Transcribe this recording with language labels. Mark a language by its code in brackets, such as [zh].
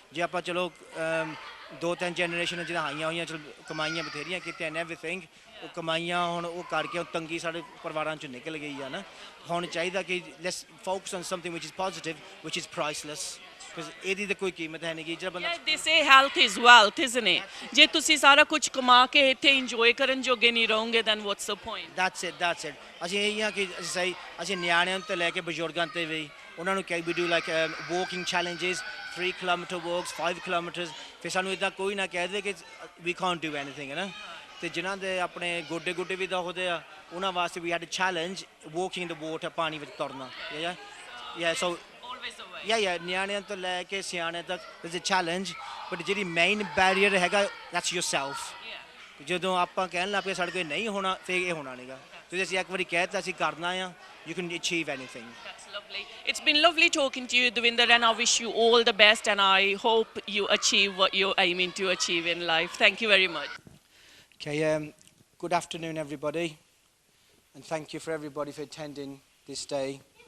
[pa] ਜੇ ਆਪਾਂ ਚਲੋ 2-3 ਜਨਰੇਸ਼ਨ ਜਿਹੜਾ ਆਈਆਂ ਹੋਈਆਂ, ਚਲੋ ਕਮਾਈਆਂ ਬਥੇਰੀਆਂ ਕੀਤੀਆਂ ਐਂਡ ਐਵਰੀਥਿੰਗ, ਉਹ ਕਮਾਈਆਂ ਹੁਣ ਉਹ ਕਰਕੇ ਉਹ ਤੰਗੀ ਸਾਡੇ ਪਰਿਵਾਰਾਂ 'ਚੋਂ ਨਿਕਲ ਗਈ ਆ ਨਾ। ਹੁਣ ਚਾਹੀਦਾ ਕਿ [en] let's focus on something which is positive, which is priceless, because [pa] ਇਹਦੀ ਤਾਂ ਕੋਈ ਕੀਮਤ ਹੈ ਨਹੀਂ ਕਿ ਜਿਹੜਾ ਬੰਦਾ। [en] They say health is wealth, isn't it? [pa] ਜੇ ਤੁਸੀਂ ਸਾਰਾ ਕੁਝ ਕਮਾ ਕੇ ਇੱਥੇ ਇੰਜੋਏ ਕਰਨ ਜੋਗੇ ਨਹੀਂ ਰਹੋਗੇ, [en] then what's the point? That's it. [pa] ਅਸੀਂ ਇਹੀ ਆ ਕਿ ਅਸੀਂ ਨਿਆਣਿਆਂ ਤੋਂ ਲੈ ਕੇ ਬਜ਼ੁਰਗਾਂ ਤੇ ਵੀ ਉਹਨਾਂ ਨੂੰ ਕਈ [en] we do like walking challenges, [pa] 3 kilometre walks, 5 kilometres. ਫਿਰ ਸਾਨੂੰ ਇੱਦਾਂ ਕੋਈ ਨਾ ਕਹਿ ਦੇ ਕਿ [en] we can't do anything [pa] ਹੈ ਨਾ। ਤੇ ਜਿਨ੍ਹਾਂ ਦੇ ਆਪਣੇ ਗੋਡੇ ਵੀ ਦੁਖਦੇ ਆ ਉਹਨਾਂ ਵਾਸਤੇ ਵੀ [en] had a challenge walking in the water, [pa] ਪਾਣੀ ਵਿੱਚ ਤੁਰਨਾ। ਸੋ ਨਿਆਣਿਆਂ ਤੋਂ ਲੈ ਕੇ ਸਿਆਣੇ ਤੱਕ ਇਜ਼ ਅ ਚੈਲੰਜ, ਬਟ ਜਿਹੜੀ ਮੇਨ ਬੈਰੀਅਰ ਹੈਗਾ [en] That's yourself. [pa] ਜਦੋਂ ਆਪਾਂ ਕਹਿਣ ਲੱਗ ਪਏ ਸਾਡੇ ਕੋਲ ਨਹੀਂ ਹੋਣਾ, ਫਿਰ ਇਹ ਹੋਣਾ ਨਹੀਂਗਾ। ਤੁਸੀਂ ਅਸੀਂ ਇੱਕ ਵਾਰੀ ਕਹਿ ਦਿੱਤਾ ਅਸੀਂ ਕਰਨਾ ਆ, [en] you can achieve anything. That's lovely. It's been lovely talking to you, Devinder, and I wish you all the best, and I hope you achieve what you're aiming to achieve in life. Thank you very much. Okay, good afternoon everybody, and thank you for everybody for attending this day.